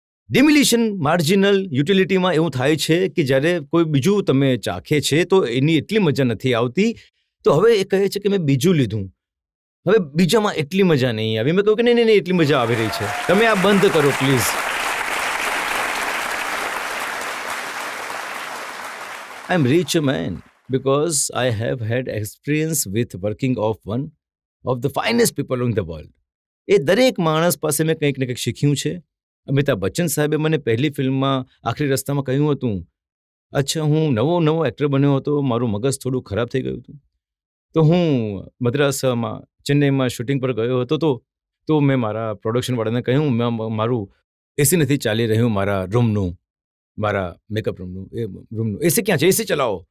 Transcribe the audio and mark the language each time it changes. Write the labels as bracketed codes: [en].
[gu] ડિમિલિશન marginal યુટિલિટીમાં એવું થાય છે કે જ્યારે કોઈ બીજું તમે ચાખે છે તો એની એટલી મજા નથી આવતી. તો હવે એ કહે છે કે મેં બીજું લીધું, હવે બીજામાં એટલી મજા નહીં આવી. મેં કહ્યું કે નહીં, એટલી મજા આવી રહી છે, તમે આ બંધ કરો please. [en] I am rich man because I have had experience with working of one of the finest people in the world. [gu] એ દરેક માણસ પાસે મેં કંઈક ને કંઈક શીખ્યું છે. અમિતાભ બચ્ચન સાહેબે મને પહેલી ફિલ્મમાં આખરી રસ્તામાં કહ્યું હતું, અચ્છા, હું નવો એક્ટર બન્યો હતો, મારું મગજ થોડું ખરાબ થઈ ગયું હતું. તો હું મદ્રાસમાં, ચેન્નઈમાં શૂટિંગ પર ગયો હતો. તો મેં મારા પ્રોડક્શનવાળાને કહ્યું, મારું એસી નથી ચાલી રહ્યું, મારા રૂમનું, મારા મેકઅપ રૂમનું એસી ક્યાં છે, એસી ચલાવો.